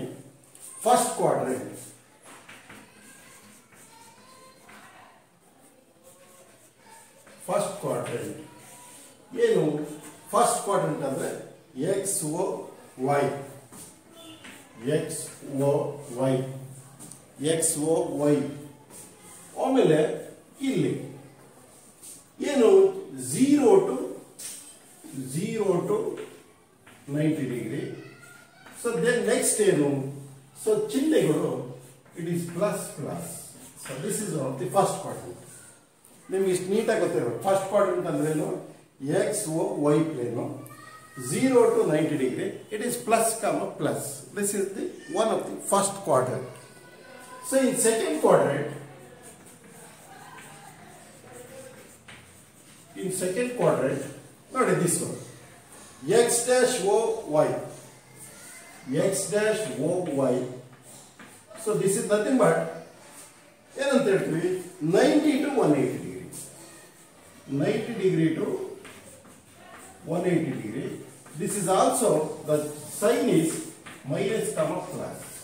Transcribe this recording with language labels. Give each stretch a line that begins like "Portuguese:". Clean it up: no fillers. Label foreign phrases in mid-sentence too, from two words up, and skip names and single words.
English: first quadrant ಏನು first quadrant ಅಂದ್ರೆ x o y x o y
Kannada: ಆಮೇಲೆ ಇಲ್ಲಿ ಏನು
English: 0 to 90 degree. so then next ಏನು, ಸೊ ಚಿಹ್ನೆಗಳು it is plus plus. so this is of the first quadrant.
Kannada: ನಿಮ್ಗೆ ಇಷ್ಟು ನೀಟಾಗಿ ಗೊತ್ತಿರಬೇಕು.
English: first quadrant
Kannada: ಅಂದ್ರೆ ಏನು,
English: x o y plane 0 to 90 degree, it is plus comma plus. This is the one of the first quadrant. So in second quadrant, notice this one, x dash o y, x dash o y. So this is nothing but 90 to 180 degree, 90 degree to 180 degree. This is also, the sign is minus comma plus.